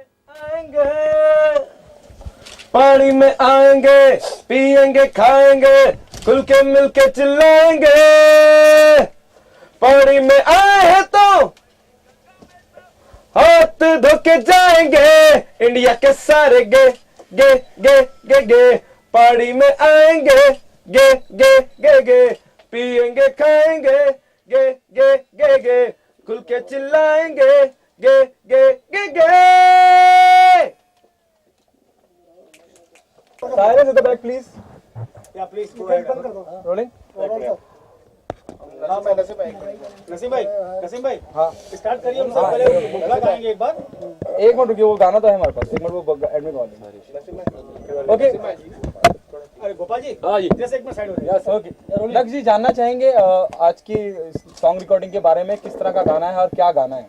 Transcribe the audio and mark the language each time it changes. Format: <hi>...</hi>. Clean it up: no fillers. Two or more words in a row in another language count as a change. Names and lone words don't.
<hi>आएंगे, पानी में आएंगे, पिएंगे खाएंगे, खुल के मिल के चिल्लाएंगे। पानी में आए हैं तो हाथ धो के जाएंगे, इंडिया के सारे गे गे गे गे गे। पानी में आएंगे गे गे गे गे, पिएंगे खाएंगे गे गे गे गे, खुल के चिल्लाएंगे गे गे गे गे।</hi> <en>Silence at the back, please. yeah please Rolling.</en> <hi>नसीम भाई हाँ स्टार्ट करिए। हम सब पहले मुखला गाएंगे एक बार। एक मिनट रुकिए, वो गाना तो है हमारे पास, एक मिनट वो एडमिट वाले। ओके, अरे गोपाल जी, हाँ जी, जैसे एक मिनट साइड हो जाइए।</hi> <en>yes okay.</en> <hi>लक्ष्य जी, जानना चाहेंगे आज की</hi> <en>song recording</en> <hi>के बारे में, किस तरह का गाना है और क्या गाना है?</hi>